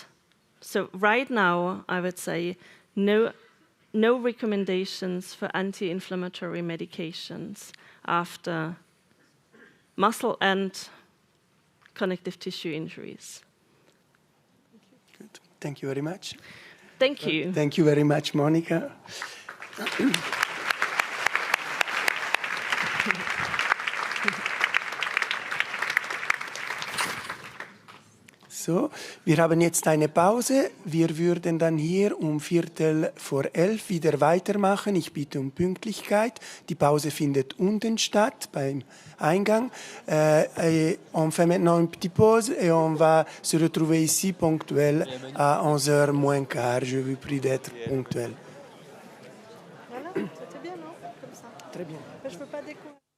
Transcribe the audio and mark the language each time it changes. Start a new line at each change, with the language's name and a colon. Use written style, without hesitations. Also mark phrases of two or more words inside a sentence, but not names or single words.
English: So right now, I would say no recommendations for anti-inflammatory medications after muscle and connective tissue injuries. Good. Thank you very much. Thank you. Thank you very much, Monika.
German: So, wir haben jetzt eine Pause. Wir würden dann hier um 11:15 wieder weitermachen. Ich bitte um Pünktlichkeit. Die Pause findet unten statt, beim Eingang.
French: On fait maintenant une petite pause et on va se retrouver ici ponctuel à 11h moins quart. Je vous prie d'être ponctuel. Voilà, c'était bien, non? Comme ça. Très bien. Je ne veux pas découvrir.